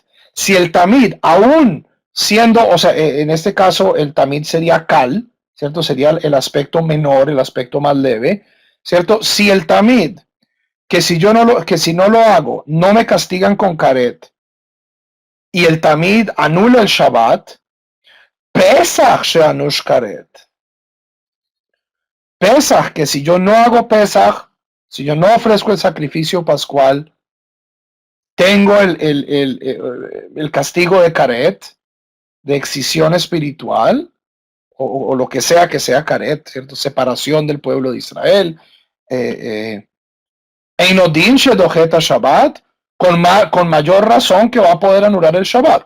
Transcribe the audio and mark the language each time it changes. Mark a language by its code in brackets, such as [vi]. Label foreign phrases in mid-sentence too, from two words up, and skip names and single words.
[es] Si el tamid, aún siendo, o sea, en este caso el tamid sería cal, ¿cierto? Sería el aspecto menor, el aspecto más leve, ¿cierto? Si el tamid, que si no lo hago, no me castigan con caret, y el tamid anula el Shabbat, [he] פסח שענוש כרת. [es] Pesach, que si yo no hago Pesach, si yo no ofrezco el sacrificio pascual, tengo el castigo de caret, de excisión espiritual, o lo que sea caret, ¿cierto? Separación del pueblo de Israel. [he] אינו דין שדוחה את שבת, [es] con mayor razón que va a poder anular el Shabbat.